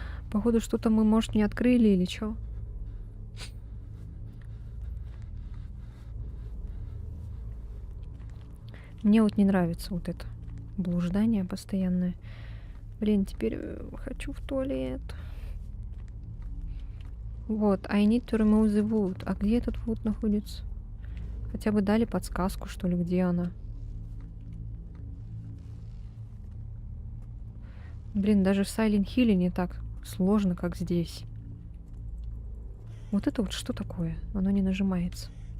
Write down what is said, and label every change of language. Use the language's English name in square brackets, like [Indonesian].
[Russian] Походу, что-то мы, может, не открыли или что? Мне вот не нравится вот это блуждание постоянное. Блин, теперь хочу в туалет. [English] Вот, I need to remove the wood. [Russian] А где этот wood находится? Хотя бы дали подсказку, что ли, где она. Блин, даже в Silent Hill не так сложно, как здесь. Вот это вот что такое? Оно не нажимается.